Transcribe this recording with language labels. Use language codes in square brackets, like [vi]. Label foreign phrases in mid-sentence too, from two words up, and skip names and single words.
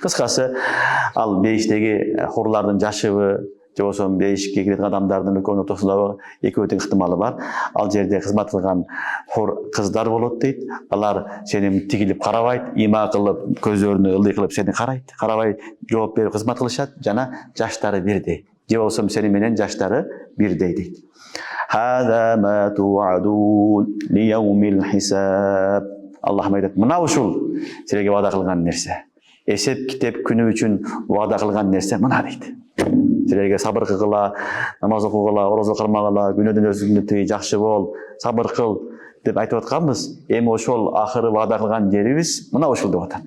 [ky] Кыскасы, ал бейиштеги хурлардын жашыбы же болбосо бейишке кирет адамдардын экөөнүн ортосундагы экөө тең ыктымалы бар. Ал жерде кызмат кылган хур кыздар болот дейт. Алар сени тигилип карабайт, има кылып, көздөрүнө ылдый кылып сени карайт. Карабай жооп берип кызмат кылышат жана жаштары бирдей. Же болбосо сени менен жаштары бирдей дейт. [ar] هذا ما توعدون ليوم الحساب. [ky] Аллах айтат, мына ушул силерге вада кылган нерсе. Эсеп китеп күнү үчүн вада кылган нерсе мына дейт. Силерге сабыр кылгыла, намаз окугула, орозо кылмагыла, күнөөдөн өзүңдү тый, жакшы бол, сабыр кыл деп айтып атканбыз. Эми ошол акыры вада кылган жерибиз мына ушул деп атат.